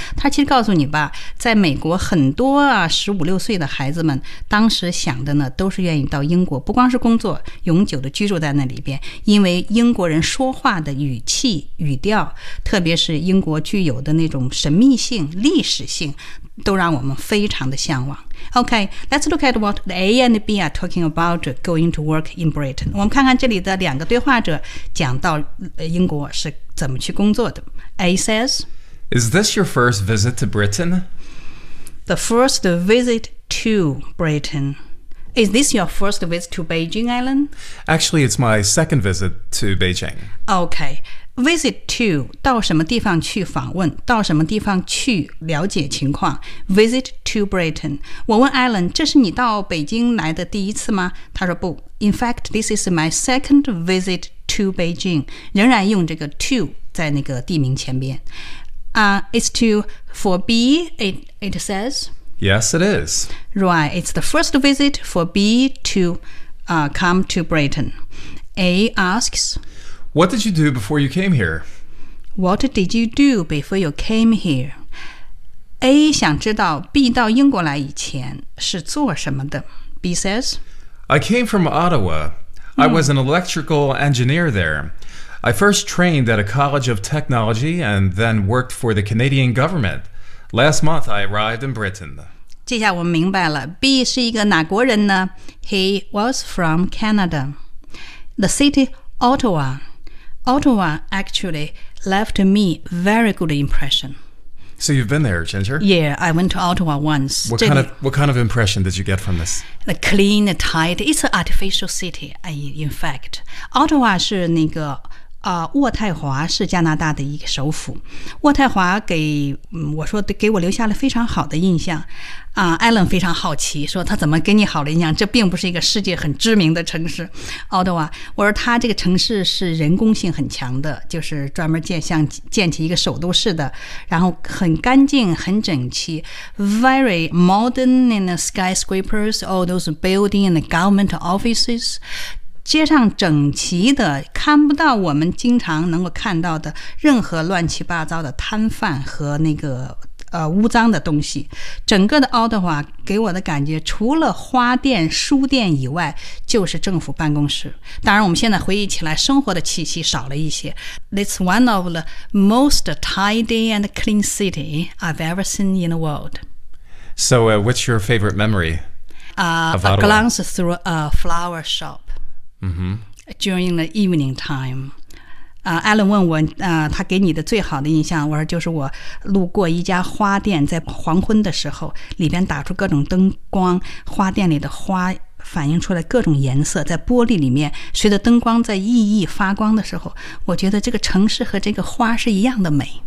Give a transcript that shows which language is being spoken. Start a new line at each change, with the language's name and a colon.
Chinese: 他其实告诉你吧在美国很多啊十五六岁的孩子们当时想的呢都是愿意到英国不光是工作永久的居住在那里边因为英国人说话的语气语调特别是英国具有的那种神秘性历史性都让我们非常的向往。
English: Okay, let's look at what the A and B are talking about going to work in Britain.
Chinese: 我们看看这里的两个对话者讲到英国是怎么去工作的。
English: A says, Is this your first visit to Britain? The first visit to Britain. Is this your first visit to Beijing, Alan? Actually, it's my second visit to Beijing. Okay. Visit to,
Chinese: 到什么地方去访问，到什么地方去了解情况。
English: Visit to Britain.
Chinese: 我问 Alan, 这是你到北京来的第一次吗？他说不。
English: In fact, this is my second visit to Beijing.
Chinese: 仍然用这个 to 在那个地名前边。
English: It's to, for B, it says? Yes, it is. Right, it's the first visit for B to come to Britain. A asks... What did you do before you came here? What did you do before you came here?
Chinese: A 想知道 B 到英国来以前是做什么的。
English: B says, I came from Ottawa. I was an electrical engineer there. I first trained at a college of technology and then worked for the Canadian government. Last month, I arrived in Britain.
Chinese: 这下我明白了。B 是一个哪国人呢?
English: He was from Canada. The city Ottawa. Ottawa actually left me very good impression. So you've been there, Ginger? Yeah, I went to Ottawa once. What kind of impression did you get from this? The clean, tight, it's an artificial city, in fact. Ottawa
Chinese: 是那个渥太华是加拿大的一个首府。渥太华给、我说给我留下了非常好的印象。 Alan 非常好奇，说他怎么给你好的印象？这并不是一个世界很知名的城市。奥多瓦，我说他这个城市是人工性很强的，就是专门建起一个首都市的，然后很干净、很整齐 ，
English: very modern in the skyscrapers, all those buildings and government offices.
Chinese: 街上整齐的，看不到我们经常能够看到的任何乱七八糟的摊贩和那个污脏的东西。整个的奥德华给我的感觉，除了花店、书店以外，就是政府办公室。当然，我们现在回忆起来，生活的气息少了一些。
English: It's one of the most tidy and clean city I've ever seen in the world. So, what's your favorite memory? A glance through a flower shop. During the evening time,
Chinese: Alan 问我，他给你的最好的印象，我说就是我路过一家花店，在黄昏的时候，里边打出各种灯光，花店里的花反映出来各种颜色，在玻璃里面，随着灯光在熠熠发光的时候，我觉得这个城市和这个花是一样的美。